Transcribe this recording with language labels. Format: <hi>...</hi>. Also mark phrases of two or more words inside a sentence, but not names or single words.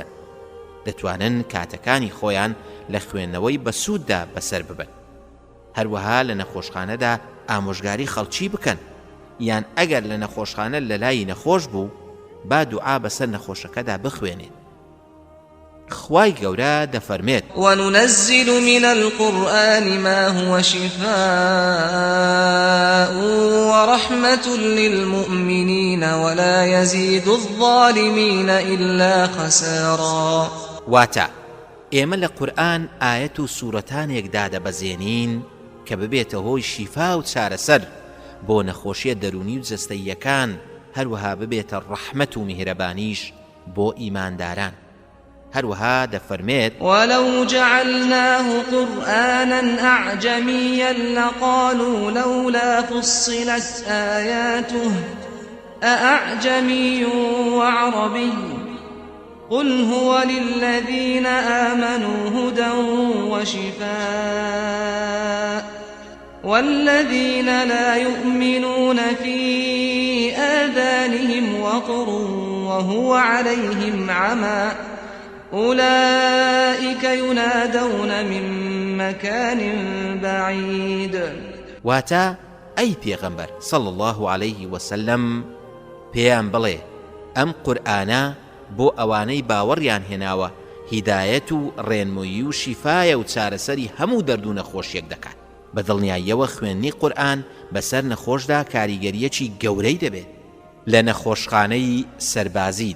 <ckb>دەتوانن کاتەکانی خۆیان لە خوێندنەوەی بەسووددا بەسەر ببن. هەروەها لە نەخۆشخانەدا ئامۆژگاری خەڵکی بکەن، یان ئەگەر لە نەخۆشخانە لە لای نەخۆش بوو با دوعا بەسەر نەخۆشەکەدا بخوێنێت. خوای گەورە دەفەرمێت</ckb> <ar>وننزل من القرآن ما هو شفاء ورحمة للمؤمنين ولا يزيد الظالمين إلا خسارا.</ar> <ckb>واتە ئێمە لە قورئان ئاەت و سوورەتانێکدا دەبەزێنین کە ببێتە هۆی شیفا و چارەسەر بۆ نەخۆشیە دەرونی و جەستەییەکان، هەروەها ببێتە ڕەحمەت و میهرەبانیش بۆ ئیمانداران. هەروەها دەفەرمێت</ckb> <ar>ولو جعلناه قرآنا أعجميا لقالوا لولا فصلت آياته أأعجمي وعربي قل هو للذين آمنوا هدى وشفاء والذين لا يؤمنون في آذانهم وقر وهو عليهم عمى أولئك ينادون من مكان بعيد.</ar> <ckb>واتە ئەی پێغەمبەر</ckb> <ar>صلى الله عليه وسلم</ar> <ckb>پێیان بڵێ ئەم قورئانە بۆ ئەوانەی باوەڕیان هێناوە هیدایەت و ڕێنمووی و شیفایە و چارەسەری هەموو دەرد و نەخۆشیەک دەکات. بە دڵنیاییەوە خوێندنی قورئان بەسەر نەخۆشدا کاریگەریەکی گەورەی دەبێت لە نەخۆشخانەی سەربازیدا.</ckb>